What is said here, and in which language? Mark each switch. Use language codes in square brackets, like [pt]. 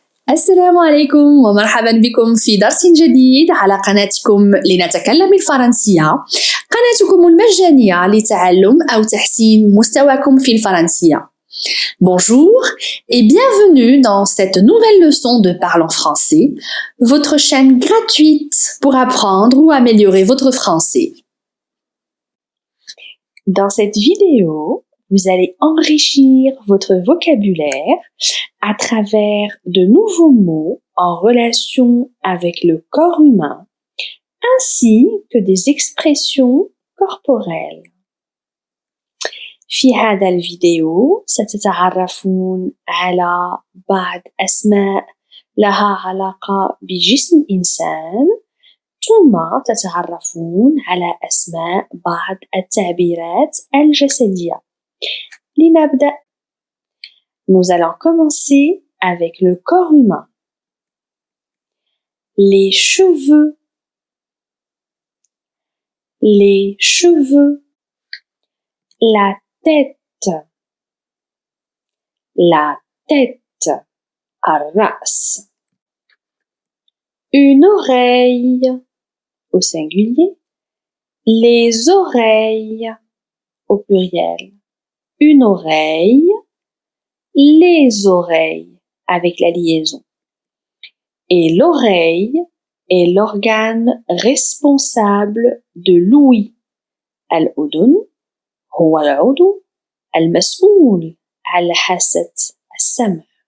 [ar] السلام عليكم ومرحبا بكم في درس جديد على قناتكم لنتكلم الفرنسية، قناتكم المجانية لتعلم أو تحسين مستواكم في الفرنسية. [fr] Bonjour et bienvenue dans cette nouvelle leçon de Parle en français, votre chaîne gratuite pour apprendre ou améliorer votre français. Dans cette vidéo, vous allez enrichir votre vocabulaire à travers de nouveaux mots en relation avec le corps humain, ainsi que des expressions corporelles. [ar] في هذا الفيديو ستتعرفون على بعض أسماء لها علاقة بجسم الإنسان، ثم تتعرفون على أسماء بعض التعبيرات الجسدية. لنبدأ. [fr] Nous allons commencer avec le corps humain. Les cheveux, la tête, [ar] الرأس. [fr] Une oreille, au singulier, les oreilles, au pluriel. Une oreille, les oreilles, avec la liaison. Et l'oreille est l'organe responsable de l'ouïe. [ar] الأذن هو العضو المسؤول على حاسة السمع.